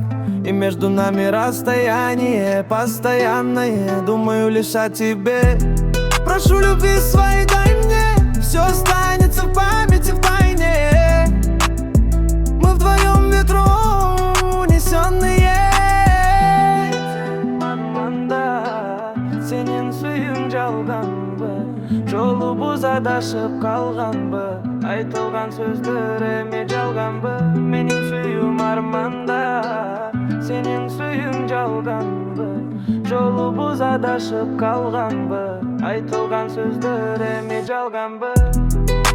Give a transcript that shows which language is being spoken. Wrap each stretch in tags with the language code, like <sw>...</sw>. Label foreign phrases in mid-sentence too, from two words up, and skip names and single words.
<ru>И между нами расстояние постоянное. Думаю лишь о тебе. Прошу любви своей дай мне, все останется в памяти в тайне. Мы вдвоем ветром унесенные.</ru> <ky>Сенин сүйүүң жалганбы, жолубуз адашып калганбы, айтылган сөздөр эми жалганбы. Менин сүйүүм арманда, сенин сүйүүң жалганбы, жолубуз адашып калганбы, айтылган сөздөр эми жалганбы.</ky>